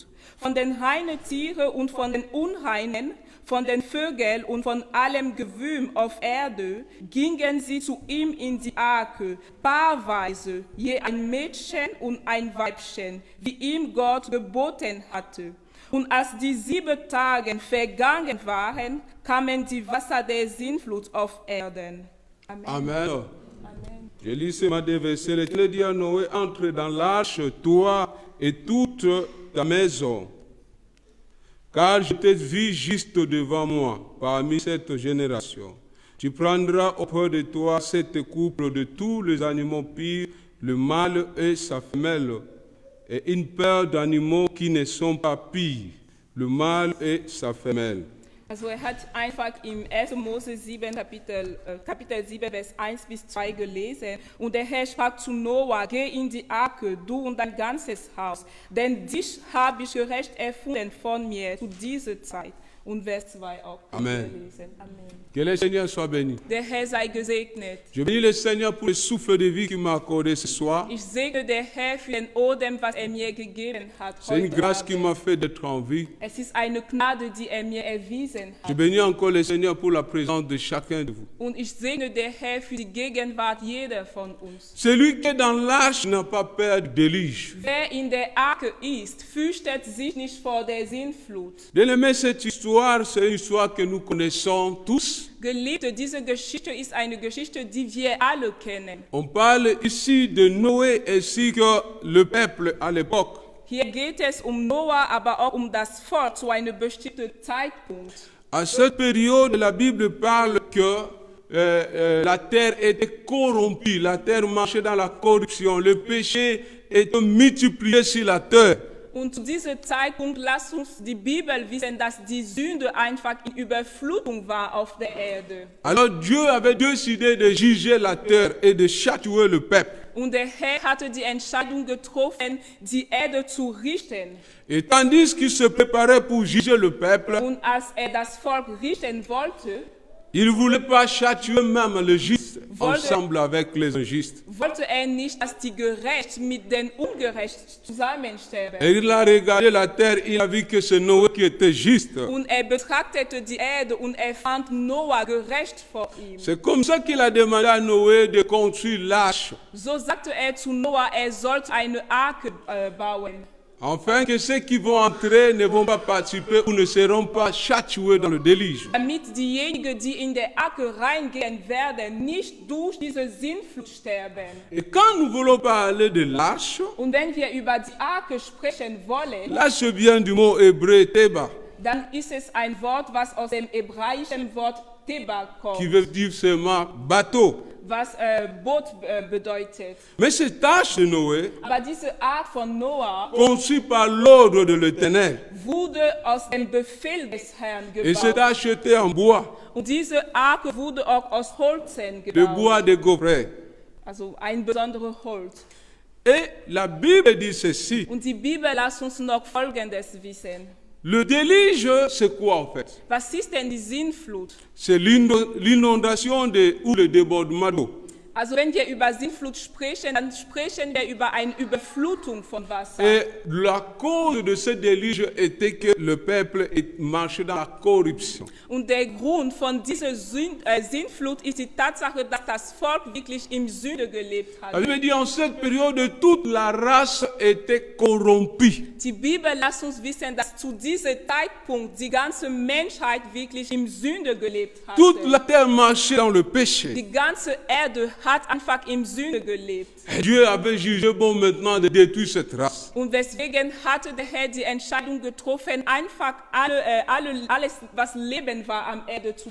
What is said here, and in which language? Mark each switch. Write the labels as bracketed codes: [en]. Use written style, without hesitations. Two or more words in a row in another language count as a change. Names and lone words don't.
[de] Von den reinen Tieren und von den unreinen, von den Vögeln und von allem Gewürm auf Erde, gingen sie zu ihm in die Arke, paarweise, je ein Mädchen und ein Weibchen, wie ihm Gott geboten hatte. Und als die 7 Tage vergangen waren, kamen die Wasser der Sintflut auf Erden. Amen. Amen. Amen. [fr] Je lis ce matin des versets. L'Éternel dit à Noé, entre dans l'arche, toi et toute ta maison. Car je t'ai vu juste devant moi, parmi cette génération. Tu prendras auprès de toi 7 couples de tous les animaux purs, le mâle et sa femelle, et une paire d'animaux qui ne sont pas pires, le mâle et sa femelle. [de] Also hat einfach im 1. Mose 7, Kapitel 7, Vers 1 bis 2 gelesen. Und der Herr sprach zu Noah, geh in die Arke, du und dein ganzes Haus, denn dich habe ich gerecht erfunden von mir zu dieser Zeit. Und Vers 2 auch Amen. gelesen. Amen. [fr] Que le Seigneur soit béni. [de] Der Herr sei gesegnet. [fr] Je bénis le Seigneur pour le souffle de vie qu'il m'a accordé ce soir. [de] Ich segne der Herr für den Odem, was mir gegeben hat. [fr] C'est une [de] Heute [fr] grâce qui [de] Abend. [fr] m'a fait d'être en vie. [de] Es ist eine Gnade, die mir erwiesen [fr] Je [de] hat. [fr] bénis encore le Seigneur pour la présence de chacun de vous. [de] Und ich segne der Herr für die Gegenwart jeder von uns. [fr] Celui qui est dans l'arche n'a pas peur du déluge. [de] Wer in der Arke ist, fürchtet sich nicht vor der Sintflut. [fr] Bien-aimé, cette histoire, c'est une histoire que nous connaissons tous. [de] Geliebte, diese Geschichte ist eine Geschichte, die wir alle kennen. [fr] On parle ici de Noé ainsi que le peuple à l'époque. [de] Hier geht es Noah, aber auch das Volk zu einem bestimmten Zeitpunkt. [fr] À cette période, la Bible parle que la terre était corrompue, la terre marchait dans la corruption, le péché était multiplié sur la terre. [de] Und zu diesem Zeitpunkt lasst uns die Bibel wissen, dass die Sünde einfach in Überflutung war auf der Erde. [fr] Alors Dieu avait décidé de juger la terre et de châtier le peuple. [de] Und der Herr hatte die Entscheidung getroffen, die Erde zu richten. [fr] Et tandis qu'il se préparait pour juger le peuple, [de] Und als das Volk richten wollte, [fr] il ne voulait pas châtier même le juste [de] Wollte- [fr] ensemble avec les injustes. [de] wollte nicht, dass die Gerecht mit den Ungerecht zusammensterben. [fr] Et il a regardé la terre, il a vu que c'est Noé qui était juste. [de] Und betrachtete die Erde und fand Noah gerecht vor ihm. [fr] C'est comme ça qu'il a demandé à Noé de construire l'arche, [de] So sagte zu Noah, sollte eine Arke bauen, [fr] afin que ceux qui vont entrer ne vont pas participer ou ne seront pas châtiés dans le déluge. [de] damit diejenigen, die in der Arke reingehen werden, nicht durch diese Sintflut sterben. [fr] Et quand nous voulons parler de l'arche, [de] Und wenn wir über die Arke sprechen wollen, [fr] l'arche vient du mot hébreu Teba, [de] dann ist es ein Wort, was aus dem hebräischen Wort Teba [fr] qui [de] kommt, [fr] veut dire seulement bateau. [de] was Boot bedeutet. [fr] Mais cette arche de Noé, [de] Aber diese Art von Noah [fr] conçue par l'ordre de l'Éternel, [de] wurde aus dem Befehl des Herrn [fr] et cette [de] gebaut. [fr] arche était en bois, [de] Und diese Arke wurde auch aus Holzen [fr] le [de] gebaut, [fr] bois de Gaufret. [de] also ein besonderes Holz. [fr] Et la Bible dit ceci, [de] Und die Bibel lässt uns noch Folgendes wissen. [fr] le déluge, c'est quoi en fait? [de] Was ist denn die Sintflut? [fr] C'est l'inondation ou le débordement d'eau. [de] Also wenn wir über Sintflut sprechen, dann sprechen wir über eine Überflutung von Wasser. [fr] Et la cause de ce déluge était que le peuple marchait dans la corruption. [de] Und der Grund von dieser Sintflut ist die Tatsache, dass das Volk wirklich im Sünde gelebt [fr] La [de] hat. [fr] Bible dit en cette période, toute la race était corrompue. [de] Die Bibel lässt uns wissen, dass zu diesem Zeitpunkt die ganze Menschheit wirklich im Sünde gelebt hat. [fr] Toute la terre marchait dans le péché. [de] Die ganze Erde hat einfach im Sünde gelebt. [fr] Et Dieu avait jugé bon maintenant de détruire cette race. [de] Und deswegen hatte der Herr die Entscheidung getroffen, einfach alles, was Leben war, am Erde zu